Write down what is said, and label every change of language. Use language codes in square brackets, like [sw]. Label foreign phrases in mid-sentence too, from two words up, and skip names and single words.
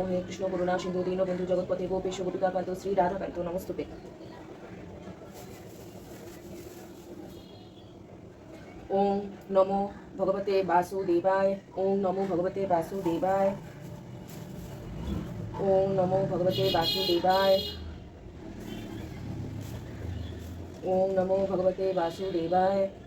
[sa] হে কৃষ্ণ করুণা সিন্ধু দীন বন্ধু জগৎপতে গোপেশ গোপিকাকান্ত শ্রী রাধাকান্ত নমস্তুতে। ওম নমো ভগবতে বাসুদেবায়। ওম নমো ভগবতে বাসুদেবায়। ওম নমো ভগবতে বাসুদেবায়। ওম নমো ভগবতে বাসুদেবায়।